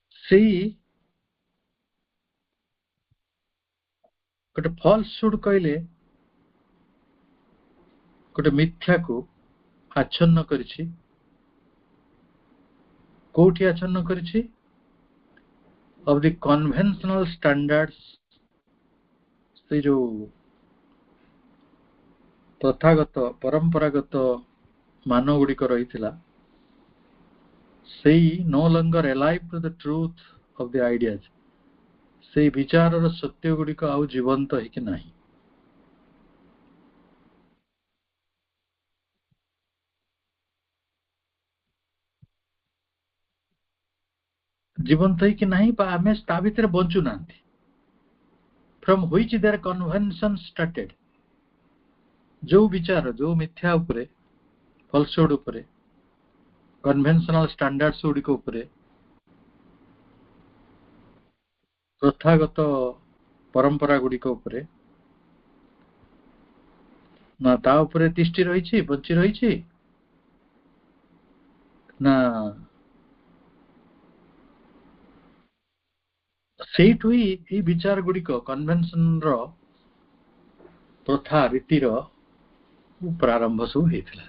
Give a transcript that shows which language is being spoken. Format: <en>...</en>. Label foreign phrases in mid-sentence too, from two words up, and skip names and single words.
<or>ସେଇ ଗୋଟେ ଫଲସୁଡ୍ କହିଲେ ଗୋଟେ ମିଥ୍ୟାକୁ ଆଚ୍ଛନ୍ନ କରିଛି। କୋଉଠି ଆଚ୍ଛନ୍ନ କରିଛି?</or> <en>of the conventional standards,</en> <or>ସେ ଯୋଉ ପ୍ରଥାଗତ ପରମ୍ପରାଗତ ମାନ ଗୁଡ଼ିକ ରହିଥିଲା, ସେଇ</or> <en>no longer alive to the truth of the ideas,</en> <or>ସେଇ ବିଚାରର ସତ୍ୟ ଗୁଡ଼ିକ ଆଉ ଜୀବନ୍ତ ହେଇକି ନାହିଁ। ଜୀବନ୍ତ ହେଇକି ନାହିଁ ବା ଆମେ ତା ଭିତରେ ବଞ୍ଚୁନାହାନ୍ତି।</or> <en>from which their convention started,</en> <or>ଯୋଉ ବିଚାର ଯୋଉ ମିଥ୍ୟା ଉପରେ ଫଲସୁଡ୍ ଉପରେ</or> <en>conventional standards</en> <or>ଗୁଡ଼ିକ ଉପରେ ପ୍ରଥାଗତ ପରମ୍ପରା ଗୁଡ଼ିକ ଉପରେ ନା ତା ଉପରେ ତିଷ୍ଠି ରହିଛି ବଞ୍ଚି ରହିଛି ନା ସେଇଠୁ ହିଁ ଏଇ ବିଚାର ଗୁଡ଼ିକ କନଭେନସନର ପ୍ରଥା ରୀତିର ପ୍ରାରମ୍ଭ ସବୁ ହେଇଥିଲା।</or>